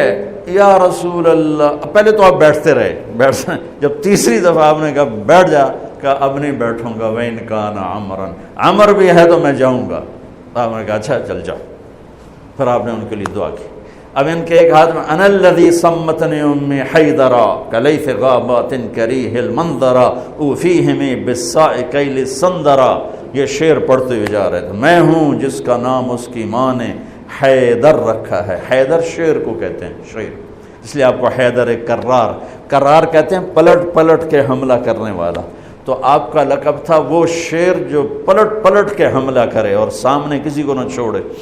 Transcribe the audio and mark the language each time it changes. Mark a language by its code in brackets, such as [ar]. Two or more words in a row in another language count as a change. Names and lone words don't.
[ur] یا رسول اللہ، پہلے تو آپ بیٹھتے رہے، جب تیسری دفعہ آپ نے کہا بیٹھ جا، کہا اب نہیں بیٹھوں گا. [ar] وَإِنْ كَانَ عَمْرًا، [ur] عمر بھی ہے تو میں جاؤں گا. آپ نے کہا اچھا چل جاؤ. پھر آپ نے ان کے لیے دعا کی. اب ان کے ایک ہاتھ میں [ar] انا الذی سمتنی امی حیدرا کلیث غابات کریہ المنظرا اوفیہم بالساء کیل السندرا. [ur] یہ شعر پڑھتے ہوئے جا رہے تھے. میں ہوں جس کا نام اس کی ماں نے حیدر رکھا ہے. حیدر شعر کو کہتے ہیں، شعر، اس لیے آپ کو حیدر کرار، کرار کہتے ہیں پلٹ پلٹ کے حملہ کرنے والا. تو آپ کا لقب تھا وہ شعر جو پلٹ پلٹ کے حملہ کرے اور سامنے کسی کو نہ چھوڑے.